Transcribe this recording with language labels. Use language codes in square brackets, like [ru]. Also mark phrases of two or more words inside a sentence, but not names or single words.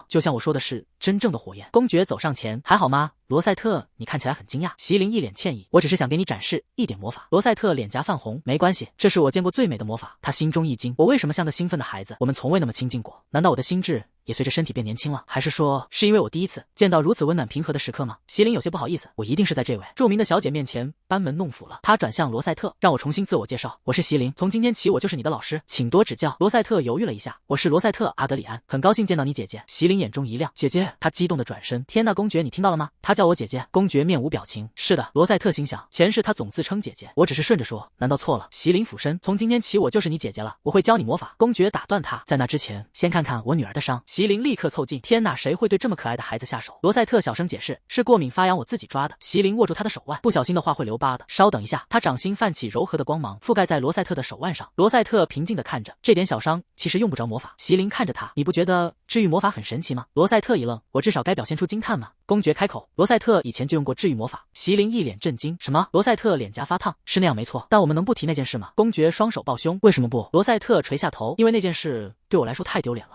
[zh] 就像我說的是真正的火焰。公爵走上前，還好嗎？羅賽特，你看起來很驚訝。席琳一臉歉意，我只是想給你展示一點魔法。羅賽特臉頰泛紅，沒關係，這是我見過最美的魔法。他心中一驚，我為什麼像個興奮的孩子？我們從未那麼親近過，難道我的心智也隨着身體變年輕了？還是說是因為我第一次見到如此溫暖平和的時刻嗎？席琳有些不好意思，我一定是在這位著名的小姐面前班門弄斧了。他轉向羅賽特，讓我重新自我介紹，我是席琳，從今天起我就是你的老師，請多指教。羅賽特猶豫了一下，我是羅賽特阿德里安，很高興見到你姐姐。席琳眼中一亮，姐姐？他激动地轉身，天哪，公爵你聽到了嗎？他叫我姐姐。公爵面無表情，是的。羅赛特心想，前世他總自稱姐姐，我只是順着說，難道錯了？席琳俯身，從今天起我就是你姐姐了，我會教你魔法。公爵打斷他，在那之前先看看我女兒的傷。席琳立刻湊近，天哪，誰會对這麼可愛的孩子下手？羅賽特小聲解釋，是過敏發癢，我自己抓的。席琳握住他的手腕，不小心的話會留疤的。稍等一下，他掌心泛起柔和的光芒，覆蓋在羅赛特的手腕上。羅賽特平靜地看着，這點小傷其實用不着魔法。席琳看着他，你不覺得治癒魔法很神奇嗎？羅賽特一愣，我至少該表現出驚嘆嗎？公爵開口，羅賽特以前就用過治癒魔法。席琳一臉震驚，什麼？羅賽特臉頰發燙，是那樣沒錯，但我們能不提那件事嗎？公爵雙手抱胸，為什麼不？羅賽特垂下頭，因為那件事對我來說太丟臉了。